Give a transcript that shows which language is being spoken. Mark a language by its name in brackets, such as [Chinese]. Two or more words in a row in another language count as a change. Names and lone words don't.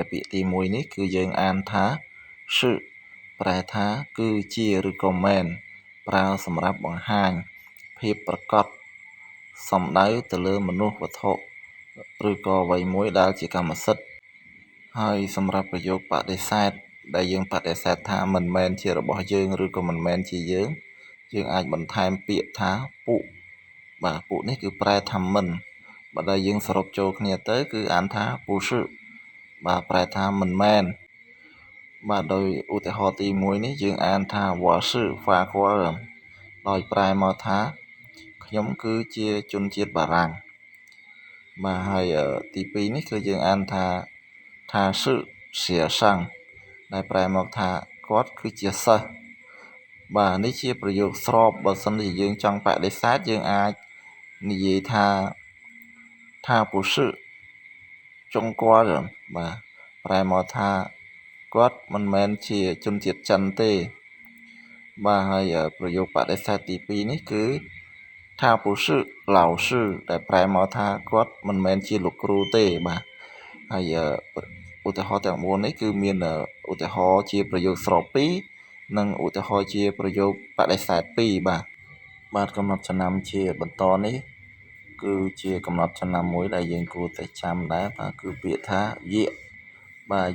[Khmer] ពាក្យទី1នេះគឺយើងអានថា是ប្រែថាគឺជាឬក៏មែនប្រើសម្រាប់បង្ហាញភាពប្រកបសំដៅទៅលើមនុស្សវត្ថុឬក៏អ្វីមួយដែលជាកម្មសិទ្ធិហើយសម្រាប់ប្រយោគបដិសេធដែលយើងបដិសេធថាមិនមែនជារបស់យើងឬក៏មិនមែនជាយើងអាចបន្ថែមពាក្យថាពួកបាទពួកនេះ គឺប្រែថាមិនបើដែលយើងសរុបចូលគ្នាទៅគឺអានថា [Chinese] 不是 [Khmer] បាទប្រែថាមិនមែនបាទដោយឧទាហរណ៍ទី1នេះយើងអានថា [Chinese] 我是法国人 [Khmer] ដោយប្រែមកថាខ្ញុំគឺជាជនជាតិបារាំងបាទហើយទី2នេះគឺយើងអានថា [Chinese] 他是学生 [Khmer] ដែលប្រែមកថាគាត់គឺជាសិស្សបាទ នេះជាប្រយោគស្របបើសិនជាយើងចង់បដិសេធយើងអាចនិយាយថា [Chinese] 他不是中国人 [Khmer] បាទប្រែមកថាគាត់មិនមែនជាជនជាតិចិនទេបាទហើយប្រយោគបដិសេធទី2នេះគឺ他 [Chinese] 不是老师 [Khmer] ដែលប្រែមកថាគាត់មិនមែនជាលោកគ្រូទេបាទហើយឧទាហរណ៍ទាំង4នេះគឺមានឧទាហរណ៍ជាប្រយោគស្រប2និងឧទាហរណ៍ជាប្រយោគ បដិសេធ2បាទកំណត់ចំណាំជាបន្តនេះគឺជាកំណត់ចំណាំមួយដែលយើងគួរតែចាំដែរបាទគឺពាក្យថាយៈបាទ